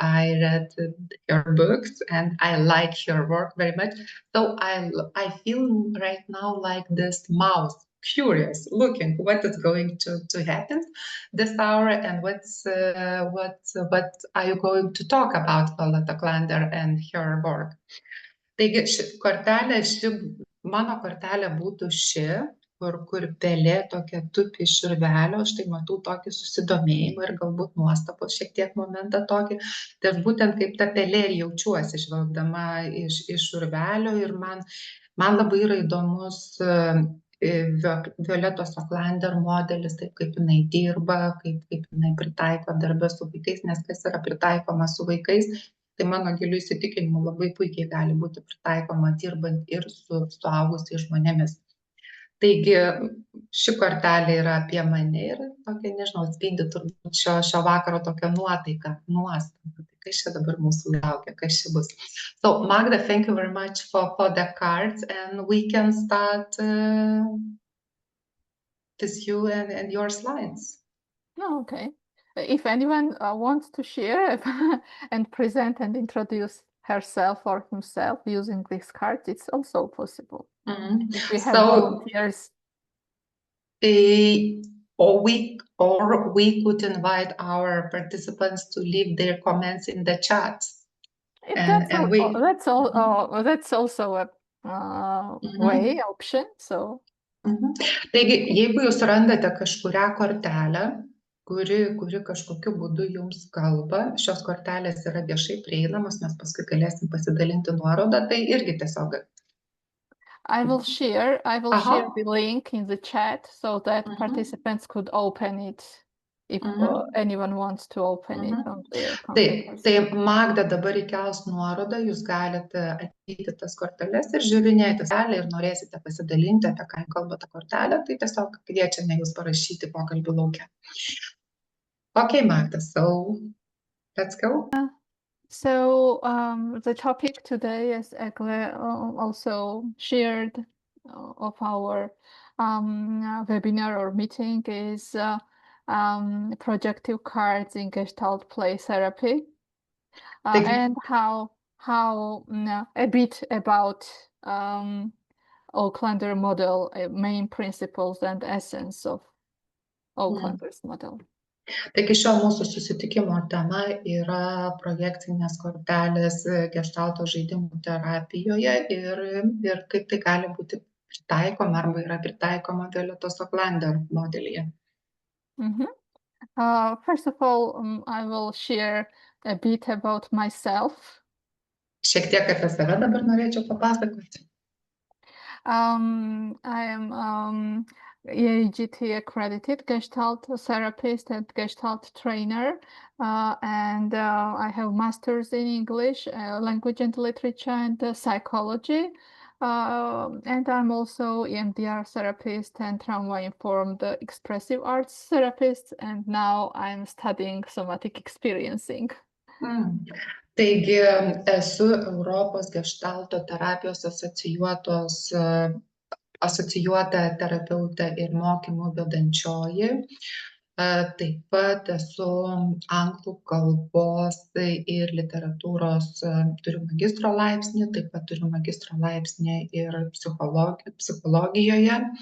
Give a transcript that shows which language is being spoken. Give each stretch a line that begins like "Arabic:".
English: I read her books and I like her work very much. So I feel right now like this mouse, curious, looking what is going to happen this hour and what are you going to talk about Violet Oaklander and her work.
Lithuanian: Taigi mano kortelė būtų ši, kur pelė tokia tupi iš urvelio, štai matau tokį susidomėjimą ir galbūt nuostabos šiek tiek momentą tokį. Tai aš būtent kaip ta pelė ir jaučiuosi žvelgdama iš urvelio ir man labai yra įdomus Violetos Oaklander modelis, taip kaip jinai dirba, kaip jinai pritaiko darbę su vaikais, nes kas yra pritaikoma su vaikais, tai mano giliu įsitikinimu labai puikiai gali būti pritaikoma dirbant ir su suaugusiais žmonėmis. Taigi ši kortelė yra apie mane ir tokia, nežinau, atspindi turbūt šio vakaro tokią nuotaiką, nuostabą. Kas čia dabar mūsų laukia, kas čia bus.
English: So Magda, thank you very much for the cards and we can start with you and your slides. Oh, okay. If anyone wants to share and present and introduce herself or himself using these cards, it's also possible. If we have volunteers. Or we could invite our participants to leave their comments in the chat. That's also a way, option. So.
Lithuanian: Taigi, jeigu jūs randate kažkurią kortelę, kuri kažkokiu būdu jums kalba, šios kortelės yra viešai prieinamos, mes paskui galėsim pasidalinti nuorodą, tai irgi tiesiog.
English: I will share the link in the chat so that participants could open it if anyone wants to open it on their computers.
Lithuanian: Tai Magda dabar įkels nuorodą, jūs galite ateiti tas korteles ir žiūrinėti salę ir norėsite pasidalinti, apie ką kalba ta kortelė, tai tiesiog kviečiame jūs parašyti pokalbių lauke.
English: Okay, Magda, so Let's go. So the topic today, as Egle also shared of our webinar or meeting, is projective cards in Gestalt play therapy, and how a bit about Aucklander model, main principles and essence of Aucklander's model.
Lithuanian: Taigi šio mūsų susitikimo tema yra projekcinės kortelės geštalto žaidimų terapijoje ir kaip tai gali būti pritaikoma arba yra pritaikoma Violetos Aucklander modelyje.
English: First of all, I will share a bit about myself.
Lithuanian: Šiek tiek apie save dabar norėčiau papasakoti.
English: I am EAGT accredited Gestalt therapist and Gestalt trainer, and I have masters in English, language and literature, and psychology. And I'm also EMDR therapist and trauma-informed expressive arts therapist, and now I'm studying somatic experiencing.
Lithuanian: Taigi esu Europos geštalto terapijos asocijuota terapeutė ir mokymų vedančioji. Taip pat esu anglų kalbos ir literatūros, turiu magistro laipsnį, taip pat turiu magistro laipsnį ir psichologijoje.